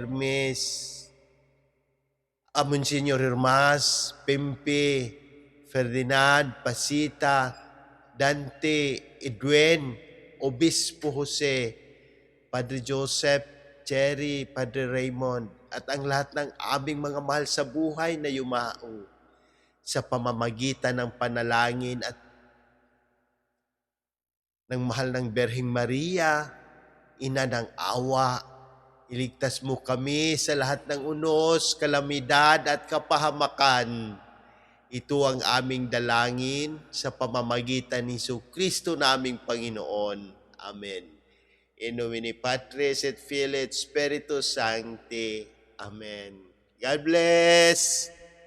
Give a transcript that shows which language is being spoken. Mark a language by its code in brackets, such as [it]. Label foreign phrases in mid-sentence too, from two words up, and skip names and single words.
[tl] Hermas, Pempe, Ferdinand, Pasita, Dante, Edwin, Obispo Jose, Padre Joseph, Cherry, Padre Raymond, at ang lahat ng aming mga mahal sa buhay na yumao sa pamamagitan ng panalangin at ng mahal ng Berheng Maria, Ina ng awa. Iligtas mo kami sa lahat ng unos, kalamidad at kapahamakan. Ito ang aming dalangin sa pamamagitan ni Jesucristo naming Panginoon. Amen. [la] In nomine Patris et Filii et Spiritus Sancti. [en] Amen. God bless!